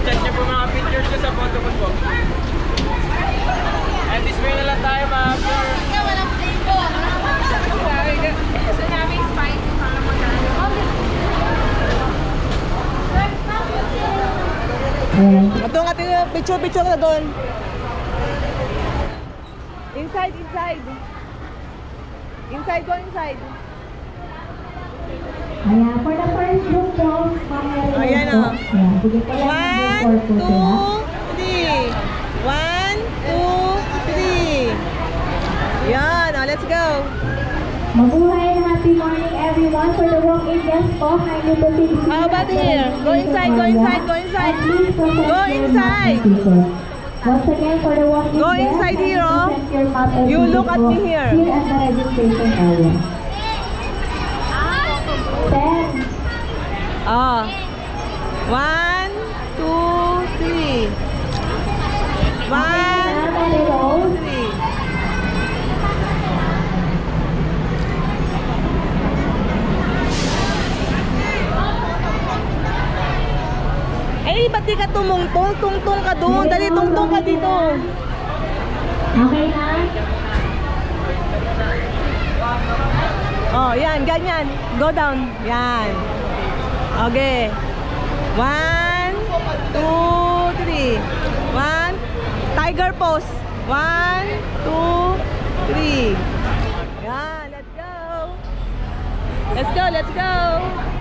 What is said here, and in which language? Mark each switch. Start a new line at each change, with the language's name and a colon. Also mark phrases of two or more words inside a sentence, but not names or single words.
Filipino: Check niyo po mga pictures ko sa photo ko po.
English: And this way na lang tayo, ma'am sir.
Filipino: Walang flavor. Gusto namin spicy para magkano. Ito nga, picture na doon.
English: Inside. Inside, go inside.
Filipino: Ayan,
English: for the first group
Filipino: po, mamaya Ayan po. o. Ayan, sige po lang ng 1,
English: group 4 po 2, 3. 1, 2, 3. Yan, let's go. Mabuhay and happy morning everyone. For the walk-in guests
Filipino: po, kindly
English: proceed to How about here? Go inside. Go inside. Once again, for the walk-in Go guests, inside here, oh. present your map and You look ticket at
Filipino: po
English: me here. Here at the registration area. 10. Ah. 1, 2, 3. 1, 2, 3.
Filipino: Eh, ba't di ka tumungtong? Tungtong ka doon. Dali, tungtong ka dito. Okay na? Oh, yan, ganyan.
English: Go down. Yan. Okay. 1, 2, 3. 1. Tiger pose. 1, 2, 3. Yan, let's go. Let's go.